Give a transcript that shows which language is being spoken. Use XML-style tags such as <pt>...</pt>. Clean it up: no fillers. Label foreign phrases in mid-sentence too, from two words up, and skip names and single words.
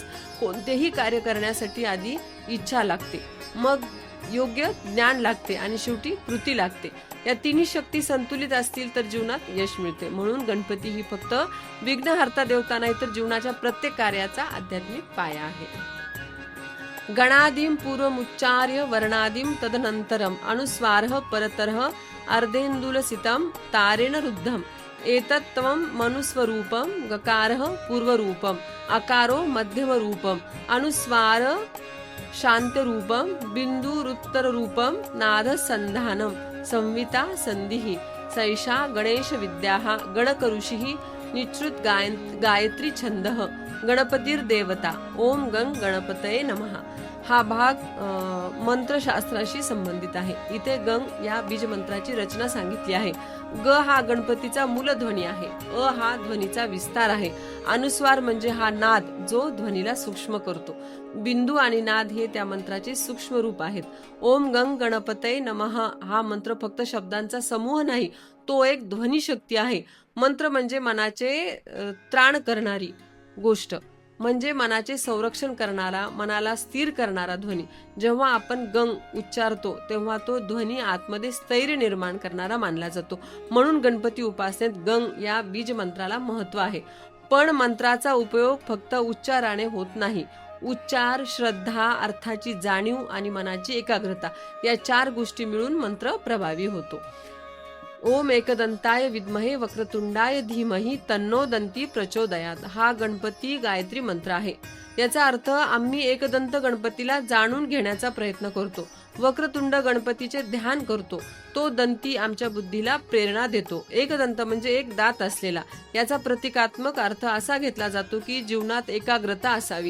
<mr>कोणतेही कार्य करण्यासाठी आधी इच्छा लागते, मग योग्य ज्ञान लागते आणि शेवटी कृती लागते. या 3 शक्ती संतुलित असतील तर जीवनात यश मिळते. म्हणून गणपती ही फक्त विघ्नहर्ता देवता नाही तर जीवनाच्या प्रत्येक कार्याचा आध्यात्मिक पाया आहे.</mr> <sa>गणादिं पूर्वमुच्चार्य वर्णादिं तदनंतरम अनुस्वारः परतरः अर्धेन्दुलसितं तारेण रुद्धम, एतत्त्वं मनुस्वरूपं, गकारः पूर्वरूपं, अकारो मध्यमरूपं, अनुस्वार शांतरूपं, बिंदुरुत्तररूपं, नादसंधानं, संविता संधिः, सैषा गणेश विद्याः, गणकऋषिः, निश्रुत गायत्री छंदः, गणपतिर्देवता. ओम गंग गणपतये नमः.</sa> <mr>हा भाग मंत्रशास्त्राशी संबंधित आहे. इथे गंग या बीज मंत्राची रचना सांगितली आहे. ग हा गणपतीचा मूलध्वनी आहे. अ हा ध्वनीचा विस्तार आहे. अनुस्वार म्हणजे हा नाद जो ध्वनीला सूक्ष्म करतो. बिंदू आणि नाद हे त्या मंत्राचे सूक्ष्म रूप आहेत.</mr> <sa>ओम गंग गणपतये नमः</sa> <mr>हा मंत्र फक्त शब्दांचा समूह नाही, तो एक ध्वनी शक्ती आहे. मंत्र म्हणजे मनाचे त्राण करणारी गोष्ट, म्हणजे मनाचे संरक्षण करणारा, मनाला स्थिर करणारा ध्वनी. जेव्हा आपण गंग उच्चारतो तेव्हा तो ध्वनी आतमध्ये स्थैर्य निर्माण करणारा मानला जातो. म्हणून गणपती उपासनेत गंग या बीज मंत्राला महत्व आहे. पण मंत्राचा उपयोग फक्त उच्चाराने होत नाही. उच्चार, श्रद्धा, अर्थाची जाणीव आणि मनाची एकाग्रता या 4 गोष्टी मिळून मंत्र प्रभावी होतो.</mr> <sa>ओम एकदंताय विद्महे वक्रतुंडाय धीमहि तन्नो दंती प्रचोदयात</sa> <mr>हा गणपती गायत्री मंत्र आहे. याचा अर्थ आम्ही एकदंत गणपतीला जाणून घेण्याचा प्रयत्न करतो, वक्रतुंड गणपतीचे ध्यान करतो तो दंती आमच्या बुद्धीला प्रेरणा देतो. एकदंत म्हणजे एक दात असलेला. याचा प्रतिकात्मक अर्थ असा घेतला जातो की जीवनात एकाग्रता असावी.</mr>